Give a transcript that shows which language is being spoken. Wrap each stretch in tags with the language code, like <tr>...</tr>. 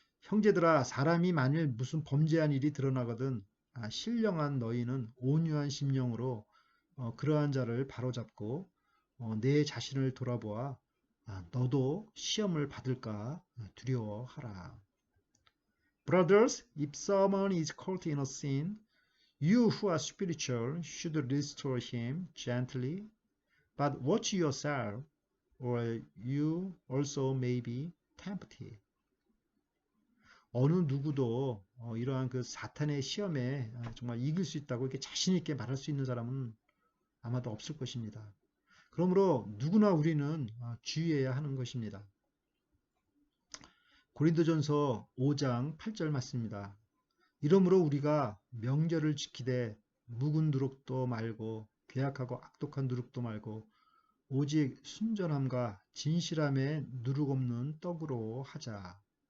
<ko>형제들아 사람이 만일 무슨 범죄한 일이 드러나거든 신령한 너희는 온유한 심령으로 그러한 자를 바로잡고 내 자신을 돌아보아 너도 시험을 받을까 두려워하라.</ko> <en>Brothers, if someone is caught in a sin, you who are spiritual should restore him gently, but watch yourself, or you also may be tempted.</en> <ko>어느 누구도 이러한 그 사탄의 시험에 정말 이길 수 있다고 이렇게 자신 있게 말할 수 있는 사람은 아마도 없을 것입니다. 그러므로 누구나 우리는 주의해야 하는 것입니다. 고린도전서 5장 8절 맞습니다. 이러므로 우리가 명절을 지키되 묵은 누룩도 말고 괴악하고 악독한 누룩도 말고 오직 순전함과 진실함에 누룩 없는 떡으로 하자.</ko>